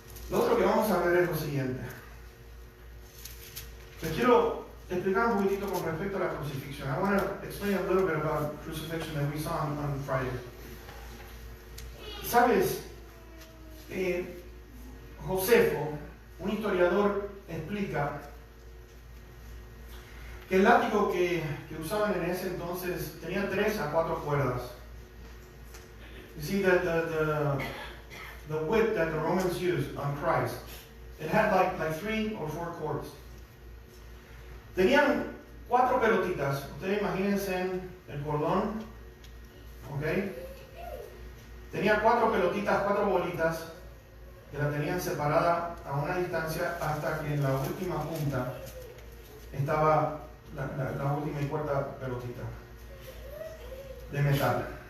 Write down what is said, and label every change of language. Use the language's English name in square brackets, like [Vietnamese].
[Spanish] Lo otro que vamos a ver es lo siguiente. Les quiero explicar un poquitito con respecto a la crucifixión. [English] I want to explain a little bit about crucifixion that we saw on Friday. [Spanish] ¿Sabes? Josefo, un historiador, explica que el látigo que usaban en ese entonces tenía 3 a 4 cuerdas. [English] You see that the whip that the Romans used on Christ, it had like 3 or 4 cords. [Spanish] Tenían 4 pelotitas. Ustedes imagínense el cordón, ¿ok? Tenía 4 pelotitas, 4 bolitas que la tenían separada a una distancia hasta que en la última punta estaba la última y cuarta pelotita de metal.